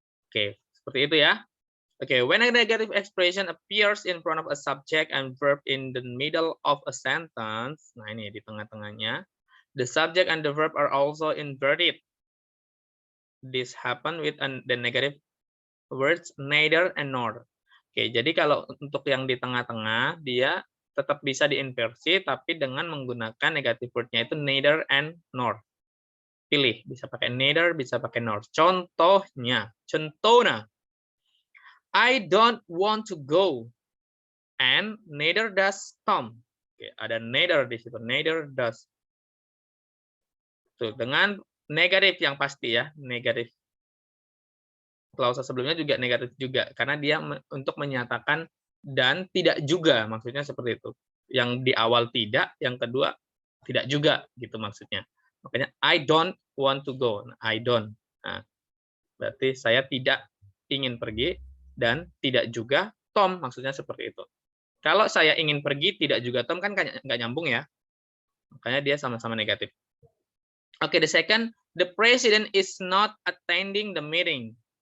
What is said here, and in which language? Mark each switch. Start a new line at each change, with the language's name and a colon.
Indonesian: Oke, seperti itu ya.
English: Oke, when a negative expression appears in front of a subject and verb in the middle of a sentence,
Indonesian: nah ini di tengah-tengahnya,
English: the subject and the verb are also inverted. This happen with the negative words neither and nor.
Indonesian: Oke, jadi kalau untuk yang di tengah-tengah, dia tetap bisa diinversi, tapi dengan menggunakan negative word-nya itu neither and nor. Pilih, bisa pakai neither, bisa pakai nor.
English: Contohnya, I don't want to go, and neither does Tom.
Indonesian: Oke, ada neither di situ,
English: neither does.
Indonesian: Tuh, dengan negatif yang pasti ya, negatif. Klausa sebelumnya juga negatif juga, karena dia untuk menyatakan dan tidak juga, maksudnya seperti itu. Yang di awal tidak, yang kedua tidak juga, gitu maksudnya.
English: Makanya I don't want to go, I don't.
Indonesian: Nah, berarti saya tidak ingin pergi dan tidak juga Tom, maksudnya seperti itu. Kalau saya ingin pergi tidak juga Tom kan nggak nyambung ya, makanya dia sama-sama negatif.
English: Oke, the second, the president is not attending the meeting.